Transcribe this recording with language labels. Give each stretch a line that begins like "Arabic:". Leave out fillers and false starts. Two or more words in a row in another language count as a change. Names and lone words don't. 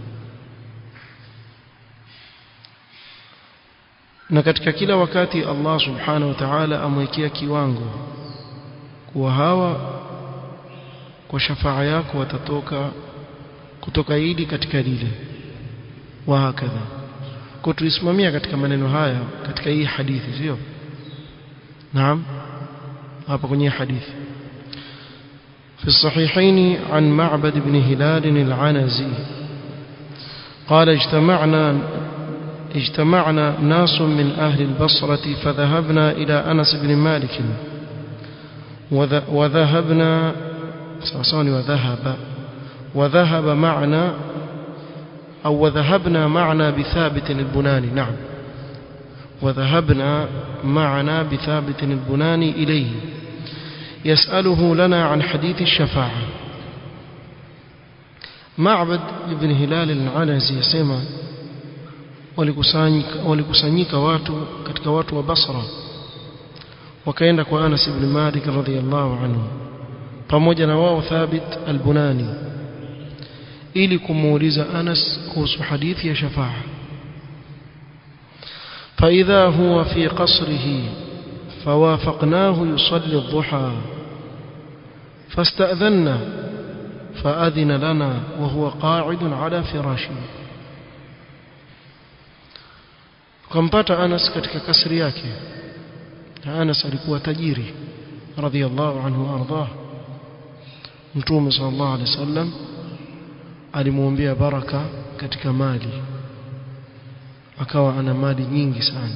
Swahili: Na katika kila wakati Allah
Arabic: سبحانه وتعالى
Swahili: amwekea kiwango kuwa hawa kwa shafaa yako watatoka kutoka hili katika lile
Arabic: وهكذا.
Swahili: Kwa tuisimamia katika maneno haya katika hii hadithi, sio?
Arabic: Naam,
Swahili: hapa kwenye hadithi
Arabic: في الصحيحين عن معبد بن هلال العنزي قال اجتمعنا ناس من أهل البصرة فذهبنا إلى أنس بن مالك وذهبنا معنا بثابت البناني. نعم، وذهبنا معنا بثابت البناني إليه يسأله لنا عن حديث الشفاعة. معبد بن هلال العنزي يسمى
Swahili: walikusanyika watu katika watu wa Basra wakaenda kwa Anas ibn Malik
Arabic: رضي الله عنه
Swahili: pamoja na wao Thabit al-Bunani ili kumuuliza Anas kuhusu hadithi ya shafaa.
Arabic: فإذا هو في قصره فوافقناه يصلي الضحى فاستأذنا فأذن لنا وهو قاعد على فراشه.
Swahili: kumpata Anas katika kasri yake. Anas alikuwa tajiri
Arabic: رضي الله عنه
Swahili: ardah. Mtume
Arabic: صلى الله عليه وسلم
Swahili: alimuombea baraka katika mali, akawa ana mali nyingi sana.